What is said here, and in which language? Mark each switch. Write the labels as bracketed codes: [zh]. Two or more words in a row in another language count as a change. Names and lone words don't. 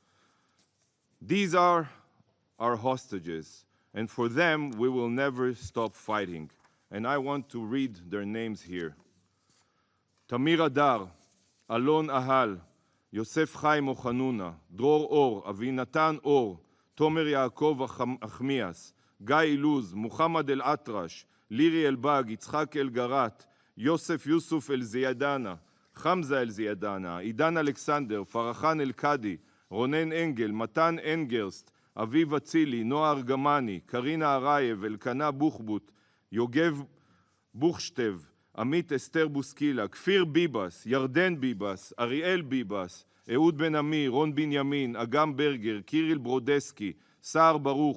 [en] These are our hostages, and for them we will never stop fighting. And I want to read their names here. Tamir Adar, Alon Ahal, Yosef Chaim Ochanuna, Dror Or, Avinatan Or, Tomer Yaakov Achmias, Guy Iluz, Muhammad El Atrash, Liri Elbag, Yitzhak El Garat, Yosef Yusuf El Ziyadana, Hamza El Ziyadana, Idan Alexander, Farachan El Kadi, Ronen Engel, Matan Engerst, Aviv Atzili, Noah Argamani, Karina Arayev, Elkana Buchbut, Yogev Buchshtev, Amit Esther Buskila, Kfir Bibas, Yarden Bibas, Ariel Bibas, Ehud Ben Amir, Ron Binyamin, Agam Berger, Kirill Brodeski, Saar Baruch,